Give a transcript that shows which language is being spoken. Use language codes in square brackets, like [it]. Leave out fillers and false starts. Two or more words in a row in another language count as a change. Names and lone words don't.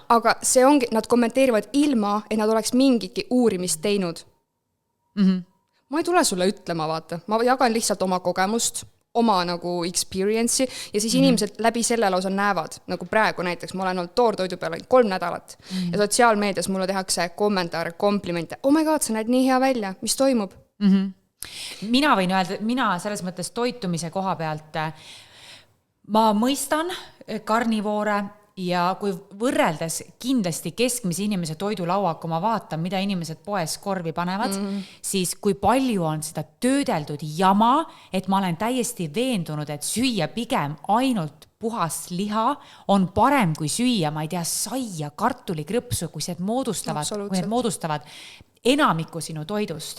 [et] Aga see ongi, nad kommenteerivad ilma, et nad oleks mingitki uurimist teinud. Ma ei tule sulle ütlema, vaata. Ma jagan lihtsalt oma kogemust, oma nagu experience'i ja siis inimesed läbi selle lausa näevad, nagu praegu näiteks ma olen olnud toortoidu peal 3 nädalat ja sotsiaalmeedias mulle tehakse kommentaare, komplimente, [en] oh my god, [et] sa näed nii hea välja, mis toimub? Mina võin öelda, mina selles mõttes toitumise koha pealt ma mõistan karnivoore ja kui võrreldes kindlasti keskmise inimese toidulaua, kui ma vaatan, mida inimesed poes korvi panevad, siis kui palju on seda töödeldud jama, et ma olen täiesti veendunud, et süüa pigem ainult puhas liha on parem kui süüa, ma ei tea, saia, kartulikrõpsu, kui need moodustavad enamiku sinu toidust.